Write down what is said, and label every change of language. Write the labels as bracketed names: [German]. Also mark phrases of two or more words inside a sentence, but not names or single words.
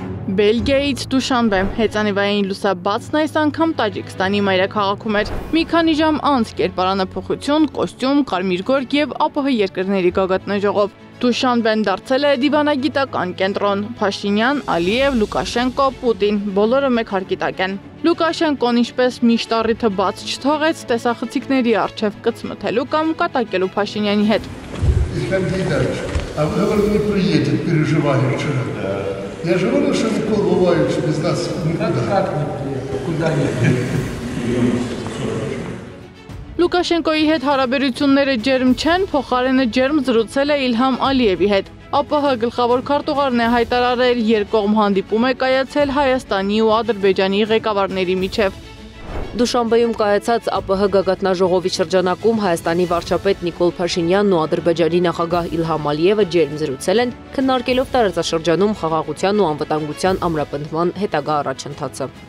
[Armenian] Բելգիայից Դուշանբե հեծանիվային լուսաբացն այս անգամ Տաջիկստանի մայրաքաղաքում էր։ Մի քանի ժամ անց կերպարանափոխություն, կոստյում, կարմիր գորգ եւ ԱՊՀ երկրների գագաթնաժողով։ Դուշանբեն դարձել է դիվանագիտական կենտրոն։ Փաշինյան, Ալիև, Լուկաշենկո, Պուտին բոլորը մեկ հարկի տակ են։ Լուկաշենկոն ինչպես միշտ առիթը բաց չթողեց տեսախցիկների առջև կծմթելու կամ կատակելու Փաշինյանի հետ։ [Russian] Я же говорил, что Никол бываешь без нас никуда. Как не приехал? Куда не приехал? [Armenian] Լուկաշենկոյի հետ հարաբերությունները ջերմ չեն, փոխարենը ջերմ զրուցել է Իլհամ Ալիևի հետ։ ԱՊՀ գլխավոր քարտուղարն է հայտարարել, երկկողմ հանդիպում է կայացել Հայաստանի ու Ադրբեջանի ղեկավարների միջև։ Դուշանբեում կայացած ԱՊՀ գագաթնաժողովի շրջանակում Հայաստանի վարչապետ Նիկոլ Փաշինյանն ու Ադրբեջանի նախագահ Իլհամ Ալիևը ջերմ զրուցել են, քննարկելով տարածաշրջանում խաղաղության ու անվտանգության ամրապնդման հետագա առաջընթացը։